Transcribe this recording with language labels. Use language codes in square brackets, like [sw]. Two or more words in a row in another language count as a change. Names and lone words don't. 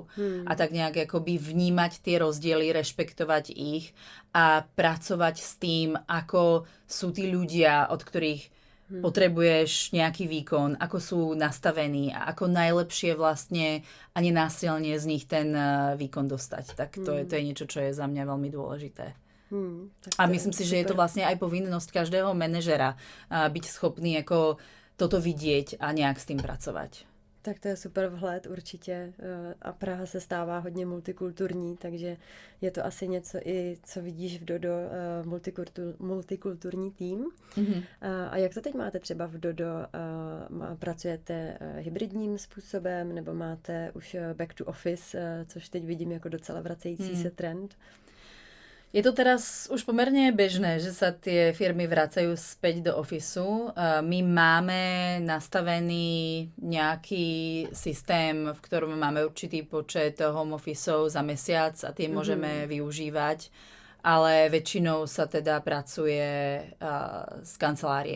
[sk] A tak nejak akoby vnímať tie rozdiely, rešpektovať ich a pracovať s tým, ako sú tí ľudia, od ktorých potrebuješ nejaký výkon, ako sú nastavení a ako najlepšie vlastne a nenásilne z nich ten výkon dostať. Tak to je niečo, čo je za mňa veľmi dôležité. A myslím si, že je to vlastne aj povinnosť každého manažera byť schopný ako toto vidieť a nejak s tým pracovať. [cs] Tak to je super vhled určitě a Praha se stává hodně multikulturní, takže je to asi něco i, co vidíš v Dodo, multikulturní tým. A jak to teď máte třeba v Dodo? Pracujete hybridním způsobem nebo máte už [en] back to office, [cs] což teď vidím jako docela vracející se trend? [sk] Je to teraz už pomerne bežné, že sa tie firmy vracajú späť do ofisu. My máme nastavený nejaký systém, v ktorom máme určitý počet [en] home officeov [sk] za mesiac a tie môžeme využívať, ale väčšinou sa teda pracuje z kancelárie.